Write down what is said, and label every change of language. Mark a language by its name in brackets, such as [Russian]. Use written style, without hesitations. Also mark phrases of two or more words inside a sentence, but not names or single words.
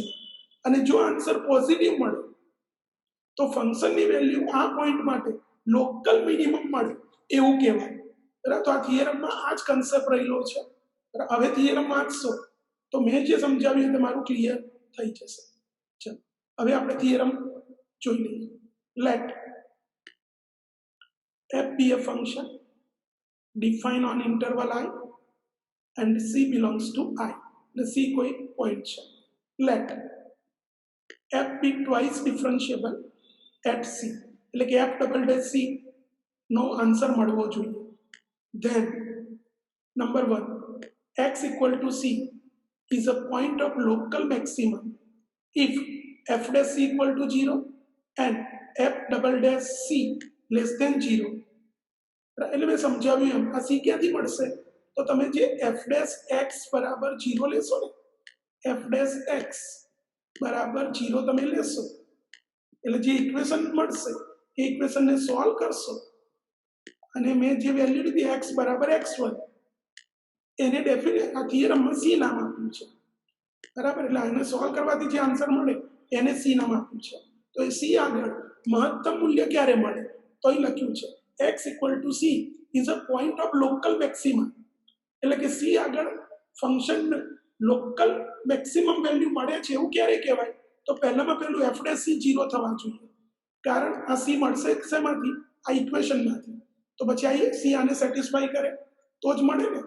[Gujarati] અને જો [English] answer positive [Gujarati] મળે તો ફંક્શનની વેલ્યુ આ પોઈન્ટ માટે [English] local minimum [Gujarati] મળે એવું કહેવાય. બરાબર. તો આ થિયરમમાં આ જ કન્સેપ્ટ રહેલો છે. હવે થિયરમ વાંચશો તો મેં જે સમજાવ્યું એ તમારું ક્લિયર થઈ જશે. ચલો હવે આપણે થિયરમ જોઈ લઈએ. [English] લેટ f be a function defined on interval I and c belongs to I. [Gujarati] એટલે c કોઈ પોઈન્ટ છે. [English] let f be twice differentiable at c, [Gujarati] એટલે કે f [English] double dash [Gujarati] c નો આન્સર મળવો જોઈએ. [English] then number 1, x equal to c is a point of local maximum if f dash c equal to 0 and f double dash c less than 0. [Gujarati] એટલે મેં સમજાવ્યું એમ આ c ક્યાંથી મળશે તો તમે જે f dash x બરાબર 0 લેશો ને, f dash x બરાબર 0 તમે લેશો એટલે જે ઇક્વેશન મળશે એ ઇક્વેશનને સોલ્વ કરશો અને મેં જે વેલ્યુ લીધી x બરાબર x1 એને ડેફિનેટ આ થિયરમમાં c નામ આપ્યું છે. બરાબર. એટલે આને સોલ્વ કરવાથી જે આન્સર મળે એને c નામ આપ્યું છે. તો એ c આગળ મહત્તમ મૂલ્ય ક્યારે મળે તો અહીં લખ્યું છે [English] x equal to c is a point of local maximum, [Gujarati] એટલે કે c આગળ ફંક્શન [English] local maximum value [Gujarati] મળે છે એવું ક્યારે કહેવાય તો પહેલામાં પહેલું f dash c 0 થવા જોઈએ, કારણ આ c મળશે શેમાંથી આ ઇક્વેશનમાંથી. તો પછી આ c આને સેટિસ્ફાઈ કરે તો જ મળે ને.